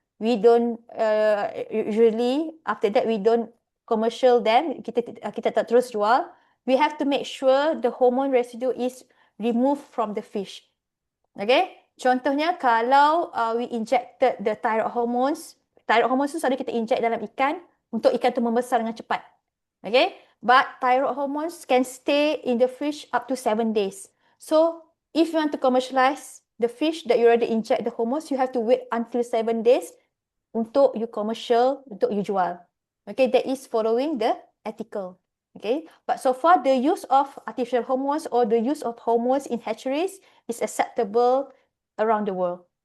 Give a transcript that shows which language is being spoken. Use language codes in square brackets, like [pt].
[en] We don't usually after that we don't commercial them. [ms] Kita tak terus jual. [en] We have to make sure the hormone residue is removed from the fish. [ms] Okay, contohnya kalau [en] we injected the thyroid hormones [ms] tu selalu kita inject dalam ikan untuk ikan tu membesar dengan cepat. [en] Okay, but thyroid hormones can stay in the fish up to 7 days. So if you want to commercialize the fish that you already inject the hormones, you have to wait until 7 days untuk you commercial, untuk you jual. Okay, that is following the ethical. Okay, but so far the use of artificial hormones or the use of hormones in hatcheries is acceptable around the world.